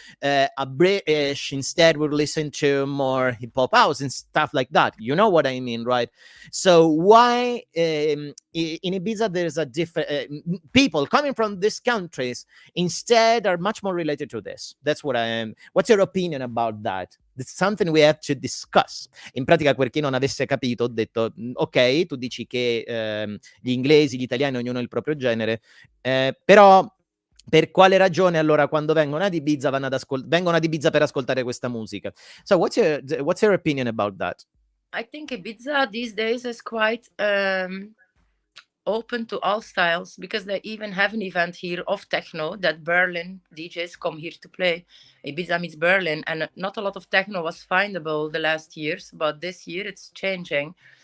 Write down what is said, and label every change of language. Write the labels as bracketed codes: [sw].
[en] A British instead would listen to more hip hop house and stuff like that. You know what I mean, right? So why in Ibiza there's a different people coming from these countries instead are much more related to this. That's what I am. What's your opinion about that? It's something we have to discuss. [it] In pratica, per chi non avesse capito, ho detto, ok, tu dici che gli inglesi, gli italiani, ognuno ha il proprio genere, però per quale ragione allora quando vengono ad Ibiza vengono ad Ibiza per ascoltare questa musica? [en] So what's your opinion about that? I think Ibiza these days is quite open to all styles, because they even have an event here of techno that Berlin DJs come here to play. Ibiza meets Berlin, and not a lot of techno was findable the last years, but this year it's changing.